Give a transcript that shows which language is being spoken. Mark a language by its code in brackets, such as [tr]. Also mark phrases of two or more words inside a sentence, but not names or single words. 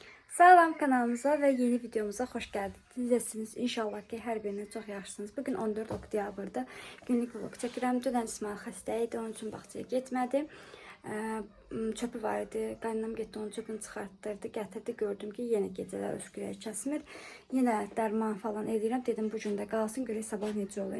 [tr] Salam kanalımıza ve yeni videomuza hoş geldiniz. İnşallah ki her biriniz çok yaxşısınız. [az] Bugün 14 oktyabrda günlük vlog çəkirəm. Dünən İsmail xəstə idi, onun üçün bağçaya getmədi. Çöpü var idi. Qaynanam getdi, onun çöpünü çıxartdırdı, gətirdi. Gördüm ki, yenə gecələr öskürək kəsmir. Yenə dərman falan edirəm. Dedim bu gün də qalsın, görək sabah necə olur.